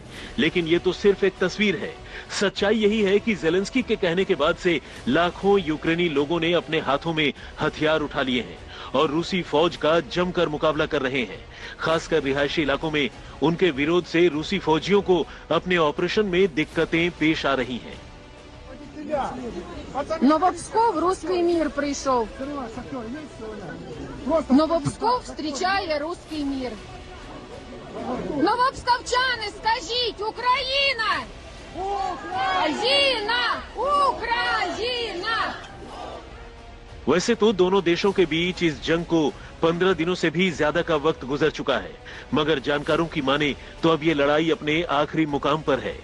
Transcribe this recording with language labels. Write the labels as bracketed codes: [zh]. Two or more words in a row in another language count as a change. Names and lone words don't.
[hi] लेकिन ये तो सिर्फ एक तस्वीर है। सच्चाई यही है कि जेलेंस्की के कहने के बाद से लाखों यूक्रेनी लोगों ने अपने हाथों में हथियार उठा लिए हैं और रूसी फौज का जमकर मुकाबला कर रहे हैं। खासकर रिहायशी इलाकों में उनके विरोध से रूसी फौजियों को अपने ऑपरेशन में दिक्कतें पेश आ रही हैं। [ru] Новопсков русский мир пришел. Новопсков встречая русский мир. [uk] Новопсковчани, скажіть, Україна! Україна! Україна! [hi] वैसे तो दोनों देशों के बीच इस जंग को 15 दिनों से भी ज्यादा का वक्त गुजर चुका है, मगर जानकारों की माने तो अब ये लड़ाई अपने आखिरी मुकाम पर है।